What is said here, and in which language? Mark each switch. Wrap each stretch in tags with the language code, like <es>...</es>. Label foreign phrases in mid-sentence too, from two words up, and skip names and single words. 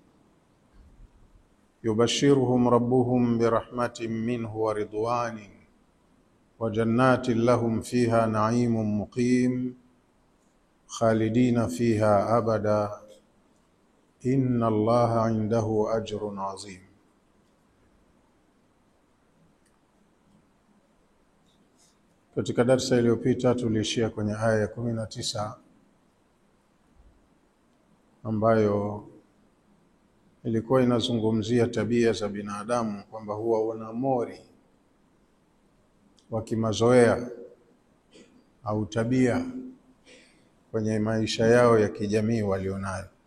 <ar>يبشرهم ربهم برحمة منه ورضوان وجنات لهم فيها نعيم مقيم خالدين فيها أبدا إن الله عنده أجر عظيم.</ar> <sw>Katika darasa iliyopita tuliishia kwenye aya ya 19 ambayo ilikuwa inazungumzia tabia za binadamu kwamba huwa wana mori wa kimazoea au tabia kwenye maisha yao ya kijamii walionayo.</sw>